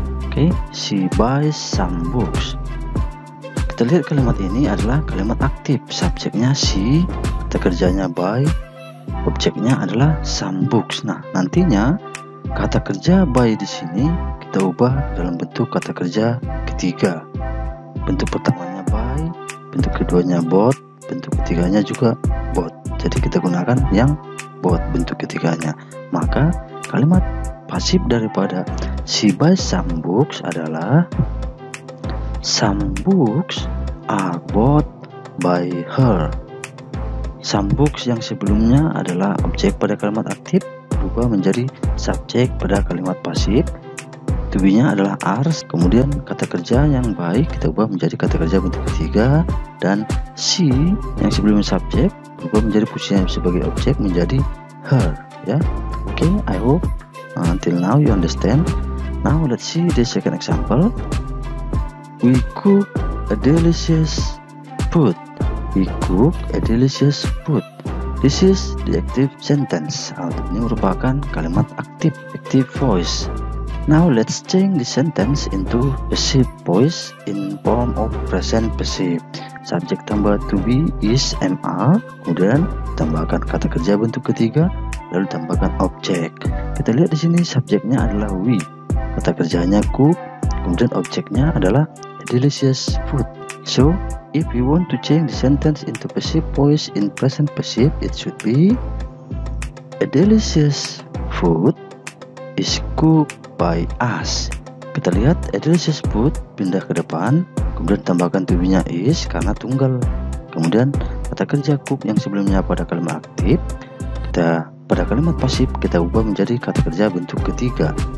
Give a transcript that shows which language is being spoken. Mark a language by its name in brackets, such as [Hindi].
[English] Okay, she buys some books. [Indonesian] Kita lihat kalimat ini adalah kalimat aktif. Subjeknya she, kata kerjanya buy, objeknya adalah some books. Nah, nantinya kata kerja buy di sini kita ubah dalam bentuk kata kerja ketiga. Bentuk pertamanya buy, bentuk keduanya bought, bentuk ketiganya juga bought. Jadi kita gunakan yang bought bentuk ketiganya. Maka kalimat pasif daripada [English] she buys some books [Indonesian] adalah [English] some books are bought by her. [Indonesian] Some books yang sebelumnya adalah objek pada kalimat aktif berubah menjadi subjek pada kalimat pasif. To be-nya adalah are, kemudian kata kerja yang baik kita ubah menjadi kata kerja bentuk ketiga, dan she yang sebelumnya subjek berubah menjadi posisinya sebagai objek menjadi her, ya. [English] Okay, I hope until now you understand. Now let's see the second example. We cook a delicious food. We cook a delicious food. This is the active sentence. [Indonesian] Ini merupakan kalimat aktif, active voice. [English] Now let's change the sentence into passive voice in form of present passive. [Indonesian] Subjek tambah to be is MR, kemudian tambahkan kata kerja bentuk ketiga, lalu tambahkan objek. Kita lihat di sini subjeknya adalah we, kata kerjanya cook, kemudian objeknya adalah delicious food. [English] So if you want to change the sentence into passive voice in present passive, it should be a delicious food is cooked by us. [Indonesian] Kita lihat a delicious food pindah ke depan, kemudian tambahkan to be-nya is karena tunggal. Kemudian kata kerja cook yang sebelumnya pada kalimat aktif, kita pada kalimat pasif kita ubah menjadi kata kerja bentuk ketiga.